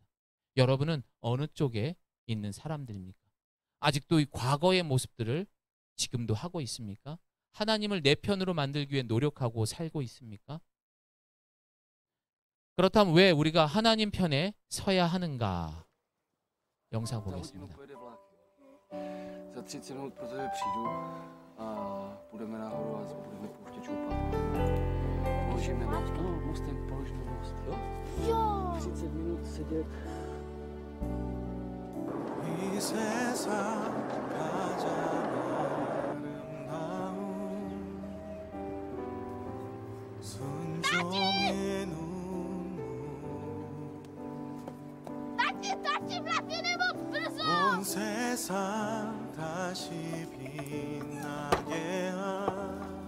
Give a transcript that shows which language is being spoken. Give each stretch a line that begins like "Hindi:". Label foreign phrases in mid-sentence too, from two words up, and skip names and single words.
Korean: 여러분은 어느 쪽에 있는 사람들입니까? 아직도 이 과거의 모습들을 지금도 하고 있습니까? 하나님을 내 편으로 만들기 위해 노력하고 살고 있습니까? 그렇다면 왜 우리가 하나님 편에 서야 하는가? 영상 보겠습니다.
Czech: Za 30 minut pro tebe přijdu a půjdeme nahoru a budeme pouštět čupat. Položíme most, položíme most, jo? Jo! 30 minut sedět.
Korean: 이 세상 가장 아름다운 순종의 눈물 온 세상 다시 빛나게 한